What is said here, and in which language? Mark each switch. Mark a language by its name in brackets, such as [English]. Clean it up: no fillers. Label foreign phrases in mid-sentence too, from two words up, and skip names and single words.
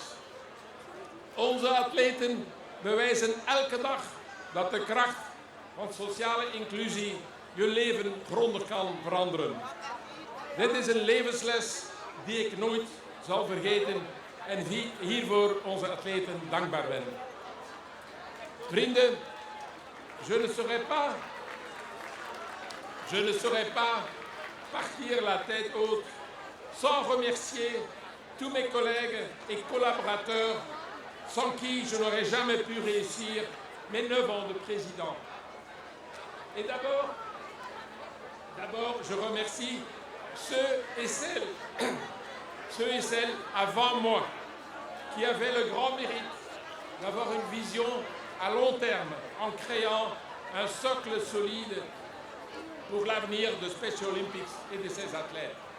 [Dutch] Onze atleten bewijzen elke dag dat de kracht van sociale inclusie je leven grondig kan veranderen. Dit is een levensles die ik nooit zal vergeten en hiervoor onze atleten dankbaar ben. [French] Vrienden, je ne saurais pas partir la tête haute sans remercier tous mes collègues et collaborateurs sans qui je n'aurais jamais pu réussir mes 9 ans de président. Et d'abord, je remercie ceux et celles avant moi qui avaient le grand mérite d'avoir une vision à long terme en créant un socle solide pour l'avenir de Special Olympics et de ses athlètes.